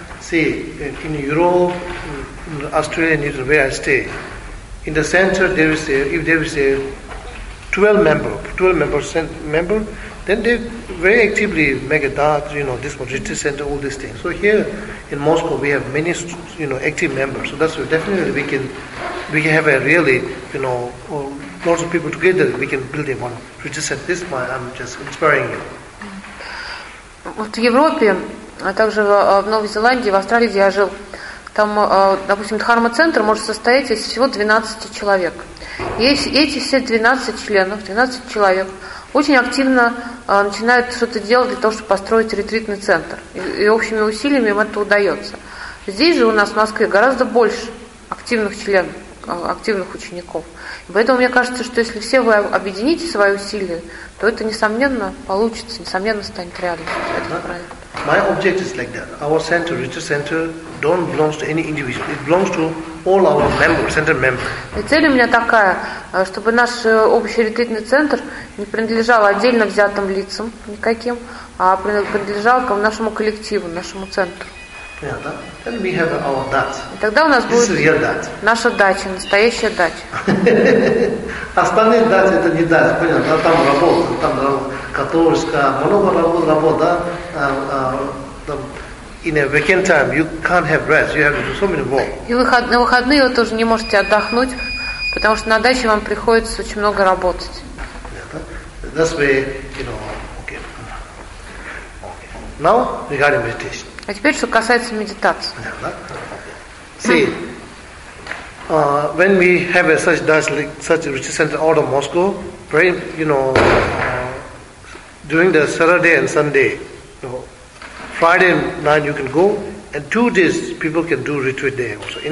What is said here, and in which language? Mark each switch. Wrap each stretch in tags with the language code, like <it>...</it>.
<en>In Europe, in Australia, near the way I stay, in the center there is if there is a 12 member, then they very actively make a dart, you know, this one, retreat center, all these things. So here in Moscow we have many, you know, active members. So that's why definitely we can have a really, you know, lots of people together. We can build a one retreat center. This one I'm just inspiring you.</en> <ru>Вот в Европе, а также в Новой Зеландии, в Австралии, где я жил, там, допустим, дхарма-центр может состоять из всего 12 человек. И эти все 12 человек, очень активно начинают что-то делать для того, чтобы построить ретритный центр. И общими усилиями им это удается. Здесь же у нас в Москве гораздо больше активных членов, активных учеников. Поэтому мне кажется, что если все вы объедините свои усилия, то это, несомненно, получится, несомненно, станет реальностью этот проект.</ru> <en>My object is like that. Our center, retreat center, don't belong to any individual. It belongs to all our members, center members.</en> <ru>И цель у меня такая, чтобы наш общий ретритный центр не принадлежал отдельно взятым лицам никаким, а принадлежал к нашему коллективу, нашему центру.</ru> <en>Yeah, then we have our dacha.</en> <ru>И тогда у нас</ru> <en>this</en> <ru>будет наша дача, настоящая дача. Остальные дачи это не дача, понятно? Там работа, там католическая, много работ, да?</ru> <en>in a weekend time you can't have rest. You have to do so many work.</en> <ru>И на выходные вы тоже не можете отдохнуть, потому что на даче вам приходится очень много работать.</ru> <en>That's why, you know, okay. Now regarding meditation.</en> <ru>А теперь, что касается медитации.</ru> <en>See, when we have a such dance like such a retreat center out of Moscow, pray, you know, during the Saturday and Sunday, you know, Friday night you can go, and 2 days people can do retreat there also.</en>